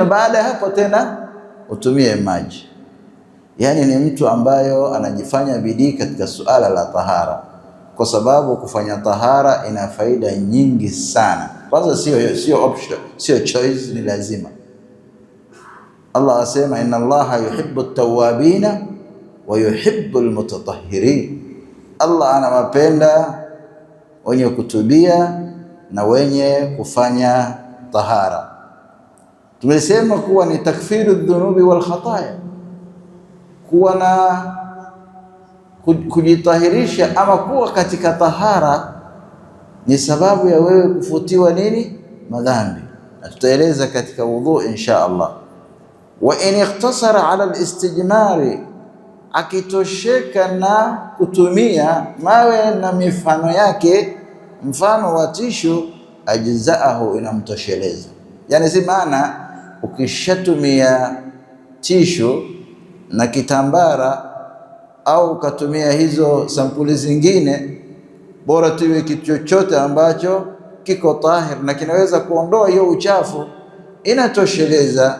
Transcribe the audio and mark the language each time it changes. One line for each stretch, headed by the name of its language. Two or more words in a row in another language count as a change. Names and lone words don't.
Swahili: Baada ya hapo tena utumie maji. Yani ni mtu ambayo anajifanya bidii katika suala la tahara, kwa sababu kufanya tahara ina faida nyingi sana. Kwanza sio option, sio choice, ni lazima. Allah asema
Arabic: إن الله يحب التوابين ويحب المتطهرين,
Swahili: Allah anawapenda wenye kutubia na wenye kufanya tahara. Tumesema kuwa ni
Arabic: تكفير الذنوب والخطايا,
Swahili: kuwa na kujitahirisha ama kuwa katika tahara ni sababu ya wewe kufutiwa madhambi, na tutaeleza katika wudhu
Arabic: إن شاء الله. وإن اقتصر على الاستجمار,
Swahili: akitosheka na kutumia mawe na mifano yake, mfano wa tishu, ajzaahu, inamtosheleza. Yani si maana ukishatumia tishu na kitambara au ukatumia hizo sampuli zingine, bora tuwe kitu chochote ambacho kiko tahir na kinaweza kuondoa hiyo uchafu, inatosheleza.